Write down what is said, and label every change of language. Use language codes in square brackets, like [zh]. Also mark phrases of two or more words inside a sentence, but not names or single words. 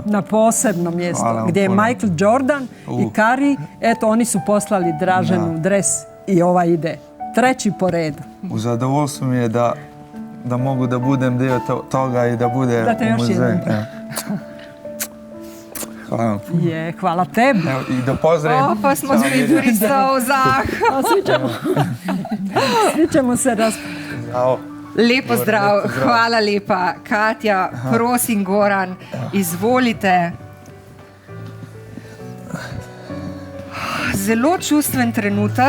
[bs] Na posebno mjesto, gdje je Michael Jordan i Curry. Eto, oni su poslali Draženu dres i ova ide. 3. po redu. U zadovoljstvu mi je da mogu da budem dio toga i da bude u muzeju. Hvala vam. Hvala tebi. Evo, i da pozdravim. [sl] Pa smo spet pri solzah. [bs] Svi ćemo se [sl] Lepo zdrav, hvala lepa. Katja, prosim, Goran, izvolite. Zelo čustven trenutek.